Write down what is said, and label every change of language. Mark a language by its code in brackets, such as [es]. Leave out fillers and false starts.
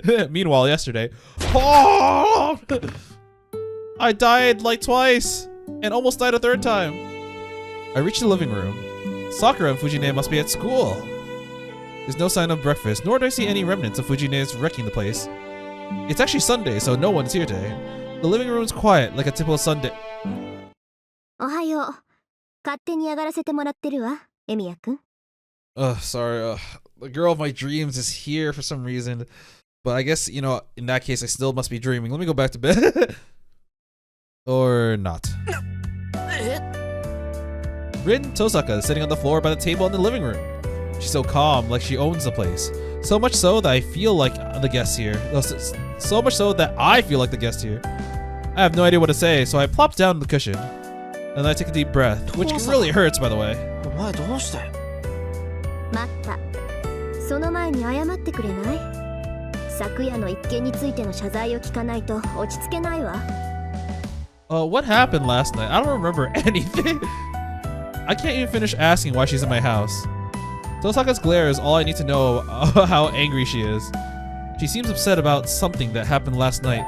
[en] Meanwhile, yesterday, oh! I died like twice and almost died a third time. I reach the living room. Sakura and Fujine must be at school. There's no sign of breakfast, nor do I see any remnants of Fujine's wrecking the place. It's actually Sunday, so no one's here today. The living room's quiet, like a typical Sunday. [ja] おはよう。勝手に上がらせてもらってるわ、エミヤくん。 [en] Sorry, the girl of my dreams is here for some reason. But I guess, in that case, I still must be dreaming. Let me go back to bed. Or not. Rin Tohsaka is sitting on the floor by the table in the living room. She's so calm, like she owns the place. So much so that I feel like the guest here. So much so that I feel like the guest here. I have no idea what to say, so I plop down on the cushion. And I take a deep breath, which really hurts, by the way. [ja] お前どうして？待った。その前に謝ってくれない？昨夜の一件についての謝罪を聞かないと落ち着けないわ。 [en] What happened last night? I don't remember anything. I can't even finish asking why she's in my house. Tohsaka's glare is all I need to know how angry she is. She seems upset about something that happened last night.